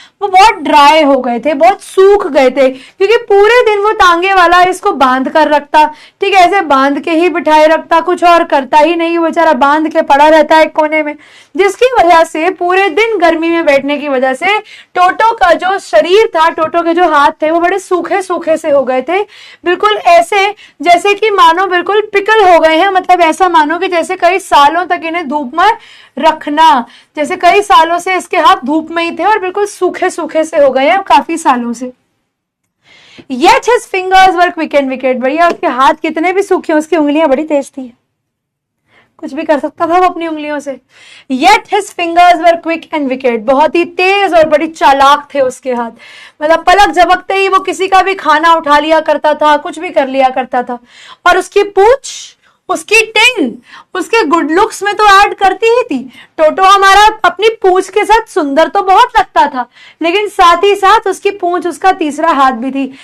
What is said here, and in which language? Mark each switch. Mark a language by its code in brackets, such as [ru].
[hi] वो बहुत ड्राई हो गए थे, बहुत सूख गए थे, क्योंकि पूरे दिन वो टांगे वाला इसको बांध कर रखता, ठीक है, ऐसे बांध के ही बिठाए रखता, कुछ और करता ही नहीं, वो बेचारा बांध के पड़ा रहता है एक कोने में, जिसकी वजह से पूरे दिन गर्मी में बैठने की वजह से टोटो का जो शरीर था, टोटो के जो हाथ थे वो बड़े सूखे सूखे से हो गए थे, बिल्कुल ऐसे जैसे कि मानो बिल्कुल पिकल हो गए हैं। मतलब ऐसा मानो कि जैसे कई सालों तक इन्हें धूप में रखना, जैसे कई सालों से इसके हाथ धूप में ही थे और बिल्कुल सूखे सूखे से हो गए हैं काफी सालों से। [en] Yet his fingers were quick and wicked। [hi] भैया उसके हाथ कितने भी सूखे, उसकी उंगलियां बड़ी तेज थी, कुछ भी कर सकता था वो अपनी उंगलियों से। [en] Yet his fingers were quick and wicked। [hi] बहुत ही तेज और बड़ी चालाक थे उसके हाथ, मतलब पलक झपकते ही वो किसी का भी खाना उठा लिया करता था, कुछ भी कर लिया करता था। और उसकी पूंछ, उसकी टिंग, उसके गुड लुक्स में तो ऐड करती ही थी। टोटो हमारा अपनी पूंछ के साथ सुंदर तो बहुत लगता था, लेकिन साथ ही साथ उसकी पूंछ उसका तीसरा हाथ भी थी।